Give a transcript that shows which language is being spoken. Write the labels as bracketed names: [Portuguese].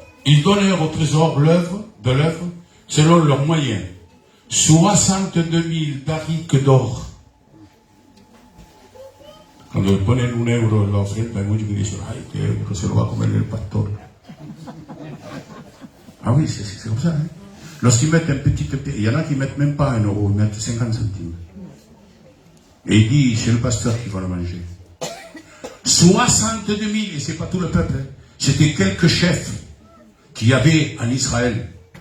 [French] Ils donnèrent au trésor de l'œuvre selon leurs moyens 62 000 barriques d'or. [Spanish] Cuando ponen un euro en la ofrenda, hay muchos que dicen, ay, que euro se lo va a comer el pastor. [French] Ah oui, c'est comme ça, hein. Lorsqu'ils mettent un petit, il y en a qui mettent même pas 1 euro, ils mettent 50 centimes. Et il dit, c'est le pasteur qui va le manger. 62 000, et c'est pas tout le peuple, hein. C'était quelques chefs qu'il y avait en Israël.